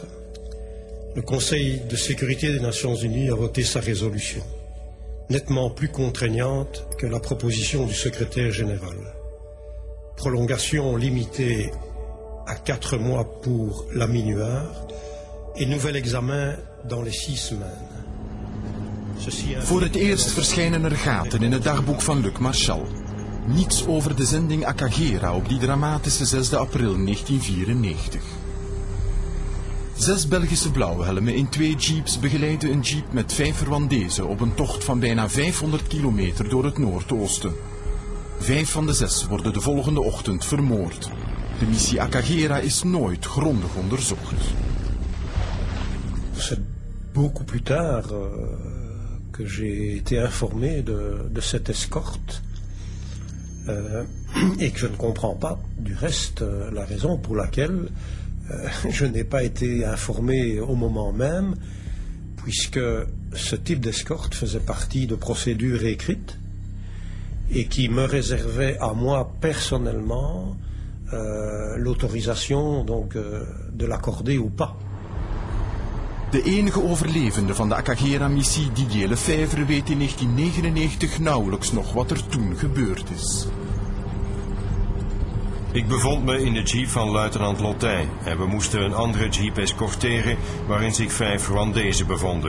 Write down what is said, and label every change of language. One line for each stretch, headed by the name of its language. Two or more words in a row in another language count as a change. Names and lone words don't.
French: Le Conseil de sécurité des Nations Unies a voté sa résolution, nettement plus contraignante que la proposition du secrétaire général. Prolongation limitée à 4 mois pour la minuar et nouvel examen dans les 6 semaines.
Dutch: Voor het eerst verschijnen er gaten in het dagboek van Luc Marchal. Niets over de zending Akagera op die dramatische 6 april 1994. 6 Belgische blauwhelmen in 2 jeeps begeleiden een jeep met 5 Rwandezen op een tocht van bijna 500 kilometer door het Noordoosten. 5 van de 6 worden de volgende ochtend vermoord. De missie Akagera is nooit grondig onderzocht.
French: C'est beaucoup plus tard que j'ai été informé de cette escorte et que je ne comprends pas du reste la raison pour laquelle je n'ai pas été informé au moment même, puisque ce type d'escorte faisait partie de procédures écrites et qui me réservait à moi personnellement l'autorisation donc de l'accorder ou pas.
Dutch: De enige overlevende van de Akagera-missie, Didier Lefebvre, weet in 1999 nauwelijks nog wat er toen gebeurd is. Ik bevond me in de jeep van luitenant Lottij en we moesten een andere jeep escorteren waarin zich 5 Rwandezen bevonden.